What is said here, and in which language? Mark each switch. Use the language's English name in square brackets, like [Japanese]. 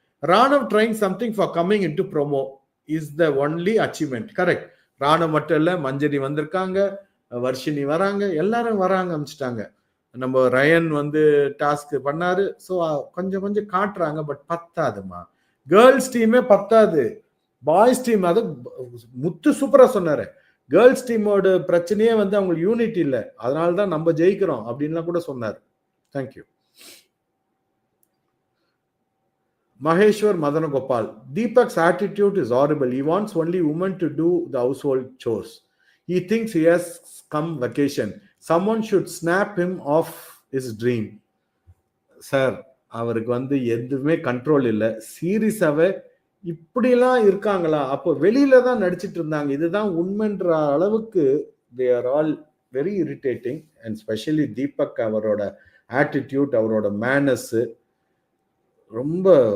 [English] Ranav trying something for coming into promo is the only achievement. Correct. [Tamil] Ranav மட்டும் இல்ல, மஞ்சரி வந்திருக்காங்க, வர்ஷினி வராங்க, எல்லாரும் வராங்க அமைச்சிட்டாங்க. நம்ம ரயன் வந்து டாஸ்க் பண்ணாரு. ஸோ கொஞ்சம் கொஞ்சம் காட்டுறாங்க. பட் பத்தாதுமா. கேர்ள்ஸ் டீமே பத்தாது. பாய்ஸ் டீம் அது முத்து சூப்பரா சொன்னாரு. கேர்ள்ஸ் டீமோட பிரச்சனையே வந்து அவங்களுக்கு யூனிட்டி இல்லை, அதனாலதான் நம்ம ஜெயிக்கிறோம் அப்படின்லாம் கூட சொன்னார். Thank you. [English] Maheshwar Madanagopal, Deepak's attitude is horrible. He wants only women to do the household chores. He thinks he has come vacation. Someone should snap him off his dream. [Tamil] Sir, அவருக்கு வந்து எதுவுமே control இல்லை. சீரியஸாவே இப்படிலாம் இருக்காங்களா? அப்போ வெளியில தான் நடிச்சிட்டு இருந்தாங்க. இதுதான் உண்மைன்ற அளவுக்கு [English] they are all very irritating, [Tamil] and especially Deepak, அவரோட ஆட்டிடியூட், அவரோட மேனஸ் ரொம்ப.